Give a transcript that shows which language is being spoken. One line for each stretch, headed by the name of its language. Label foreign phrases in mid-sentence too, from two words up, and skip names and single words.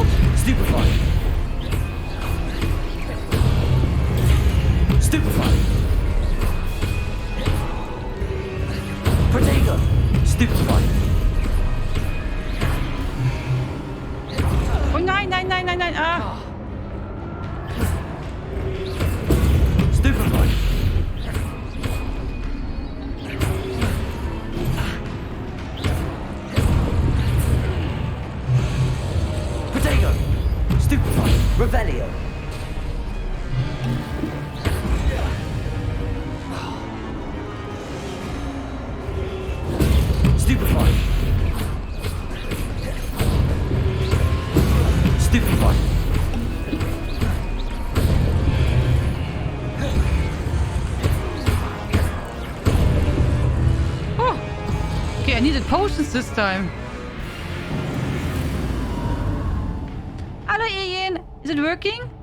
English: Stupefy. Stupefy. Protego. Stupefy.
German: Oh nein, nein, nein, nein, nein. Ah.
English: Stupefy. Protego. Stupefy. Revelio. Stupefy. Stupefy. Oh. Okay, I needed potions this time. Hello, Ian. Is it working?